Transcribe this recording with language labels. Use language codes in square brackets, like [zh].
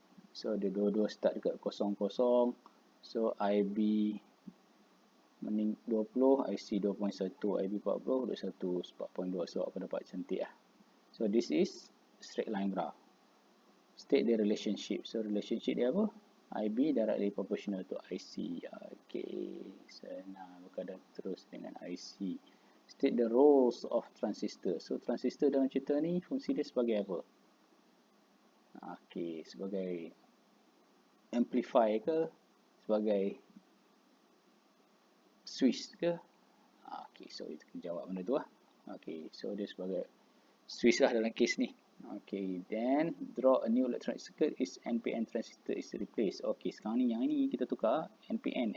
[ms] So dia dua-dua start dekat 0, 0. So IB 20, IC 2.1, IB 40, 21, 4.2. So aku dapat cantik lah. [en] So this is straight line graph. State the relationship. So relationship [ms] dia apa? [en] IB directly proportional to IC. [ms] Okay, senang berkadar terus dengan IC. [en] State the roles of transistor. [ms] So transistor dalam cerita ni fungsi dia sebagai apa? Okay, sebagai amplifier ke? Sebagai switch ke? Okay, so kita kena jawab benda tu lah. Okay, so dia sebagai switch lah dalam case ni. [en] Okay, then draw a new electronic circuit is NPN transistor is replaced. [ms] Okay, sekarang ni yang ini kita tukar NPN.